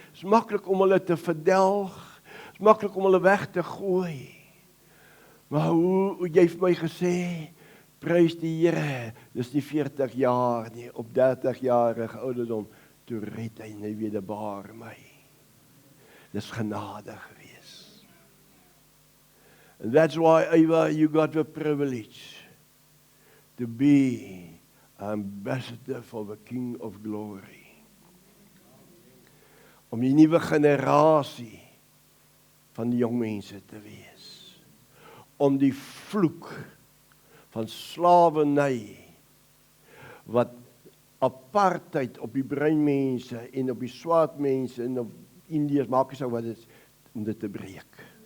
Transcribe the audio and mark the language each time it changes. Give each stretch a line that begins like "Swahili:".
Afrikaans: Is maklik om hulle te verdelg. Is maklik om hulle weg te gooi. Maar hoe jy vir my gesê, prys die Here, dis nie 40 jaar nie, op 30-jarige ouderdom, toe red hy nie wederbaar my. Dis genade gewees.
English: And that's why, Eva, you got the privilege to be ambassador for the King of Glory.
Afrikaans: Om die nuwe generasie van die jong mense te wees. Om die vloek van slawerny wat apartheid op die bruin mense en op die swart mense en op Indiërs, maak nie so wat dit is, om dit te breek.